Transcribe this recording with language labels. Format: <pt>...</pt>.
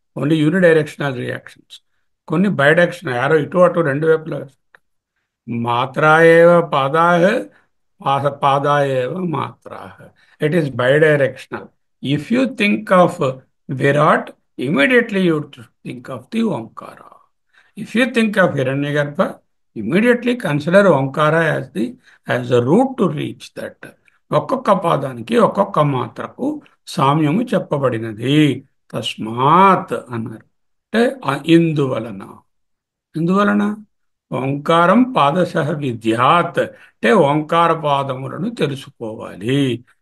<en>Only unidirectional reactions.</en> <te>కొన్ని బైడైరెక్షన్, arrow ఇటు అటు రెండు వైపులా.</te> <sa>మాత్రా ఏవ పాదాః, పాదా ఏవ మాత్రాః.</sa> <en>It is bidirectional. If you think of Virat, immediately you think of the Omkara. If you think of Hiranyagarbha, immediately consider Omkara as the route to reach that.</en> <te>ఒక్కొక్క పాదానికి ఒక్కొక్క మాత్రకు సామ్యము చెప్పబడినది. తస్మాత్ అన్నారు. అంటే ఇందువలన. ఎందువలన?</te> <sa>ఓంకారం పాదశః విద్యాత్.</sa> <te>అంటే ఓంకార పాదములను తెలుసుకోవాలి.</te>